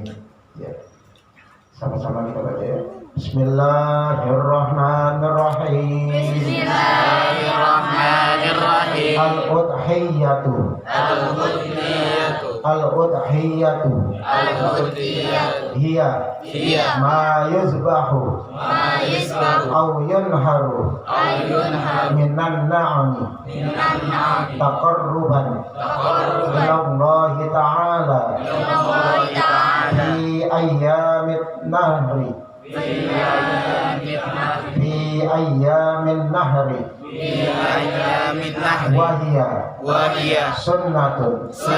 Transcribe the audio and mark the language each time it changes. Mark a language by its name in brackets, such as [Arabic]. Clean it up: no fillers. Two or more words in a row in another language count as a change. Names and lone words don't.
[Indonesian] Ya. Sama-sama kita baca ya. [Arabic] بسم الله الرحمن الرحيم. بسم الله الرحمن الرحيم. الأضحية. الأضحية. الأضحية. الأضحية. هي. هي. ما يذبح. ما يذبح. أو ينحر. أو ينحر. من النعم. من النعم. تقربا. تقربا. إلى الله تعالى. إلى الله تعالى. في أيام النحر. في أيام النحر. وهي سنة.